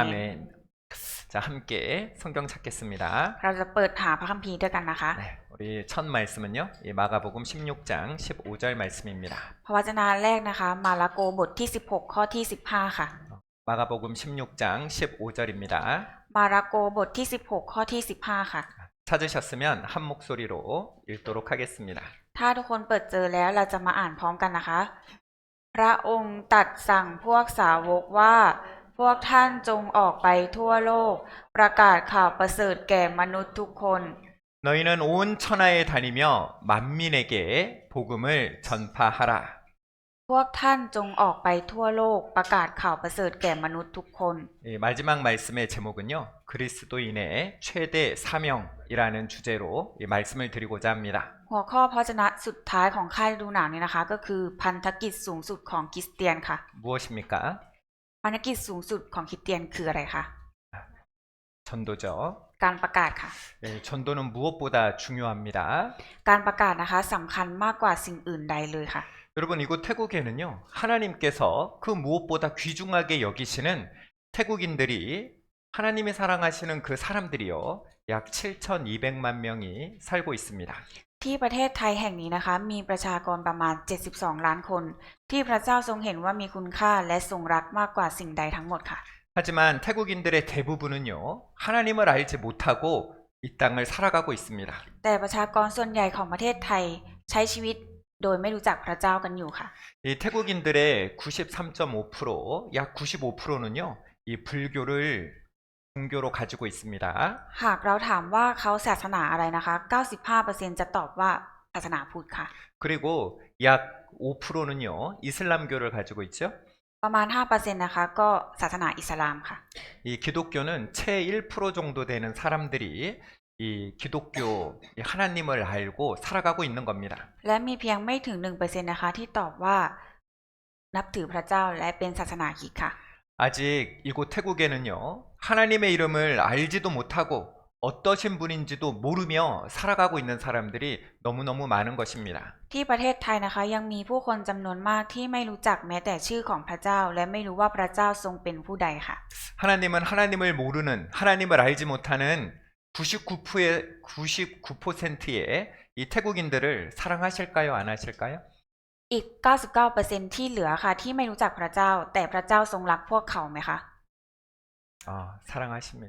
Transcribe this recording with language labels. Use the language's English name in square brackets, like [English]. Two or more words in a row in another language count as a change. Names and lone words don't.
[Korean] 아멘. 자, 함께 성경 찾겠습니다. [Thai] เราจะเปิดหาพระคัมภีร์ด้วยกันนะคะ [Korean] 네, 우리 첫 말씀은요. 이 마가복음 16장 15절 말씀입니다. [Thai] พระวจนะแรกนะคะ มาระโกบทที่ 16 ข้อที่ 15 ค่ะ [Korean] 마가복음 16장 15절입니다. [Thai] มาระโกบทที่ 16 ข้อที่ 15 ค่ะ [Korean] 찾으셨으면 한 목소리로 읽도록 하겠습니다. [Thai] ถ้าทุกคนเปิดเจอแล้วเราจะมาอ่านพร้อมกันนะคะ พระองค์ตรัสสั่งพวกสาวกว่าพวกท่านจงออกไปทั่วโลก ประกาศข่าวประเสริฐแก่มนุษย์ทุกคน [Korean] 너희는 온 천하에 다니며 만민에게 복음을 전파하라. [Thai] พวกท่านจงออกไปทั่วโลกประกาศข่าวประเสริฐแก่มนุษย์ทุกคน [Korean] 마지막 말씀의 제목은요. 그리스도인의 최대 사명이라는 주제로 이 말씀을 드리고자 합니다. [Thai] หัวข้อพระวจนะสุดท้ายของค่ายฤดูหนาวนี้นะคะ ก็คือพันธกิจสูงสุดของคริสเตียนค่ะ [Korean] 무엇입니까? [Thai] พันธกิจสูงสุดของคริสเตียนคืออะไรคะ [Korean] 전도죠. [Thai] การประกาศค่ะ [Korean] 전도는 무엇보다 중요합니다. [Thai] การประกาศนะคะสำคัญมากกว่าสิ่งอื่นใดเลยค่ะ [Korean] 여러분 이곳 태국에는요. 하나님께서 그 무엇보다 귀중하게 여기시는 태국인들이 하나님이 사랑하시는 그 사람들이요. 약 7,200만 명이 살고 있습니다. [Thai] ที่ประเทศไทยแห่งนี้นะคะ มีประชากรประมาณ 72 ล้านคน ที่พระเจ้าทรงเห็นว่ามีคุณค่าและทรงรักมากกว่าสิ่งใดทั้งหมดค่ะ [Korean] 하지만 태국인들의 대부분은요. 하나님을 알지 못하고 이 땅을 살아가고 있습니다. [Thai] แต่ประชากรส่วนใหญ่ของประเทศไทยใช้ชีวิตโดยไม่รู้จักพระเจ้ากันอยู่ค่ะ [Korean] 이 태국인들의 93.5%, 약 95%는요. 이 불교를 종교로 가지고 있습니다. [Thai] หากเราถามว่าเขาศาสนาอะไรนะคะ 95% จะตอบว่าศาสนาพุทธค่ะ [Korean] 그리고 약 5%는요. 이슬람교를 가지고 있죠. [Thai] ประมาณ 5% นะคะก็ศาสนาอิสลามค่ะ [Korean] 이 기독교는 채 1% 정도 되는 사람들이 이 기독교 이 하나님을 알고 살아가고 있는 겁니다. [Thai] และมีเพียงไม่ถึง 1% นะคะที่ตอบว่านับถือพระเจ้าและเป็นศาสนาคริสต์ค่ะ [Korean] 아직 이곳 태국에는요. 하나님의 이름을 알지도 못하고 어떠신 분인지도 모르며 살아가고 있는 사람들이 너무너무 많은 것입니다. [Thai] ที่ประเทศไทยนะคะยังมีผู้คนจำนวนมากที่ไม่รู้จักแม้แต่ชื่อของพระเจ้าและไม่รู้ว่าพระเจ้าทรงเป็นผู้ใดค่ะ [Korean] 하나님은 하나님을 모르는, 하나님을 알지 못하는 99%의 이 태국인들을 사랑하실까요? 안 하실까요? [Thai] อีก 99% ที่เหลือค่ะที่ไม่รู้จักพระเจ้าแต่พระเจ้าทรงรักพวกเขาไหมคะ [Korean] 사랑하십니다.